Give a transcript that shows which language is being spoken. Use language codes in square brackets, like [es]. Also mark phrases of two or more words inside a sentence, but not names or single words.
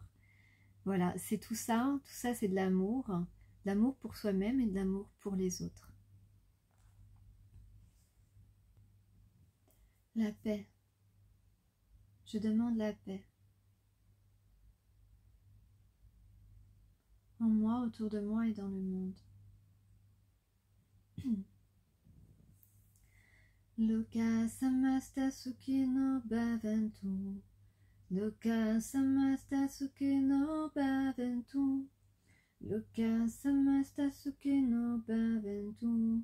[fr] Voilà, c'est tout ça c'est de l'amour pour soi-même et de l'amour pour les autres. La paix. Je demande la paix. En moi, autour de moi et dans le monde. [sa] Loka samasta sukhino bhavantu. Loka samasta sukhino bhavantu. Loka samasta sukhino bhavantu.